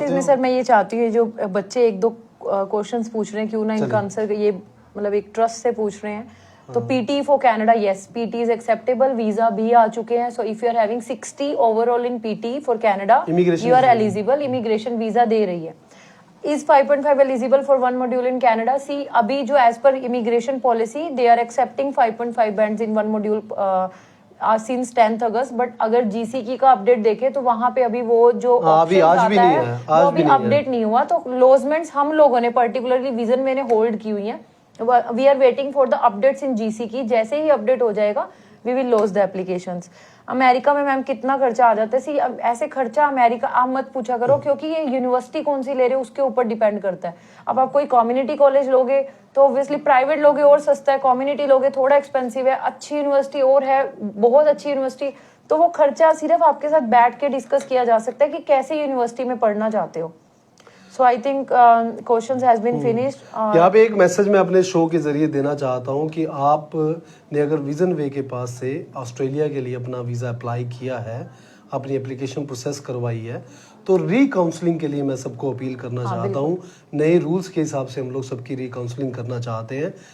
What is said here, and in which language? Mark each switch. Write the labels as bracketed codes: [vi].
[hi] Message में sir मैं ये चाहती हूँ, जो बच्चे एक दो क्वेश्चंस पूछ रहे हैं, क्यों ना इनका आंसर ये मतलब एक ट्रस्ट से पूछ रहे हैं। [en] तो PT for Canada, yes, PT is acceptable, [hi] visa भी आ चुके हैं। [en] so if you are having 60 overall in PT for Canada, you are eligible, [hi] immigration visa दे रही है। [en] Is 5.5 eligible for one module in Canada? See, [hi] अभी जो [en] as per immigration policy, they are accepting 5.5 bands in one module since 10th August. [hi] But अगर GCK का update देखे तो वहाँ पे अभी वो जो अभी आज भी नहीं है, वो अभी अपडेट नहीं हुआ। तो लॉजमेंट्स हम लोगों ने पर्टिकुलरली विजन मैंने होल्ड की हुई है। [en] We are waiting for the updates in GCK। [hi] जैसे ही अपडेट हो जाएगा [en] We will lodge the applications. [hi] America में मैम कितना खर्चा आ जाता है? सी ऐसे खर्चा अमेरिका आप मत पूछा करो, क्योंकि ये यूनिवर्सिटी कौन सी ले रहे हो उसके ऊपर डिपेंड करता है। अब आप कोई कम्युनिटी कॉलेज लोगे तो ऑब्वियसली प्राइवेट लोगे और सस्ता है, कम्युनिटी लोगे थोड़ा एक्सपेंसिव है, अच्छी यूनिवर्सिटी और है बहुत अच्छी यूनिवर्सिटी, तो वो खर्चा सिर्फ आपके साथ बैठ के डिस्कस किया जा सकता है कि कैसे यूनिवर्सिटी में पढ़ना चाहते हो। [en] So I think questions has been finished. [hi] यहाँ पे एक मैसेज मैं अपने शो के जरिए देना चाहता हूँ कि आपने अगर विजन वे के पास से ऑस्ट्रेलिया के लिए अपना वीज़ा अप्लाई किया है, अपनी एप्लीकेशन प्रोसेस करवाई है, तो री काउंसलिंग के लिए मैं सबको अपील करना चाहता हूँ। नए रूल्स के हिसाब से हम लोग सबकी री काउंसलिंग करना चाहते हैं।